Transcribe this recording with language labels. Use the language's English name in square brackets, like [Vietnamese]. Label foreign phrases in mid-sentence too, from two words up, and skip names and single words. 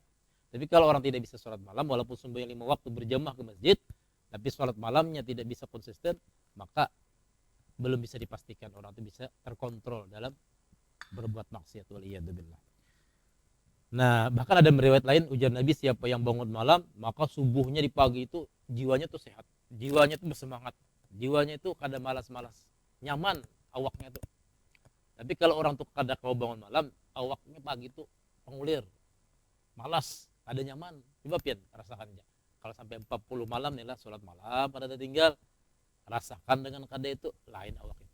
[Indonesian] Tapi kalau orang tidak bisa sholat malam, walaupun sembahyang 5 waktu berjamaah ke masjid, tapi sholat malamnya tidak bisa konsisten, maka belum bisa dipastikan orang itu bisa terkontrol dalam berbuat maksiat, waliyadzubillah. [Banjar] Nah, bahkan ada riwayat lain ujar Nabi, siapa yang bangun malam, maka subuhnya di pagi itu jiwanya tuh sehat, jiwanya tuh bersemangat, jiwanya itu kada malas-malas, nyaman awaknya tuh. Tapi kalau orang tuh kada kau bangun malam, awaknya pagi tuh pengulir, malas, ada nyaman. Coba pian rasakan aja. Kalau sampai 40 malam nih lah sholat malam pada tertinggal, rasakan dengan kada itu lain awak itu.